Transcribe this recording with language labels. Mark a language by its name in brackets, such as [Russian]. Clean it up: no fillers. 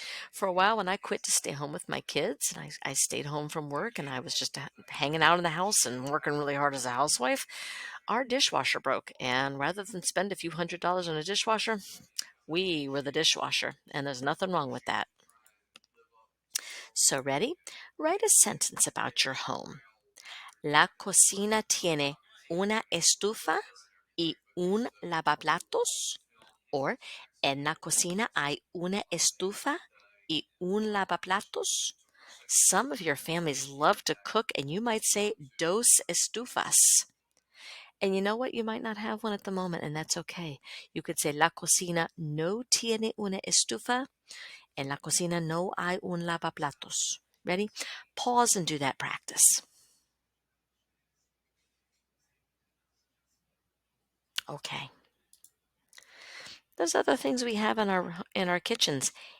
[English] For a while, when I quit to stay home with my kids, and I stayed home from work, and I was just hanging out in the house and working really hard as a housewife, our dishwasher broke. And rather than spend a few $100s on a dishwasher, we were the dishwasher, and there's nothing wrong with that. So ready? Write a sentence about your home. [Spanish] La cocina tiene una estufa y un lavaplatos. Or, en la cocina hay una estufa y un lavaplatos. [English] Some of your families love to cook, and you might say [Spanish] dos estufas. [English] And you know what? You might not have one at the moment, and that's okay. [Spanish] You could say la cocina no tiene una estufa. En la cocina no hay un lavaplatos. [English] Ready? Pause and do that practice. Okay. There's other things we have in our kitchens.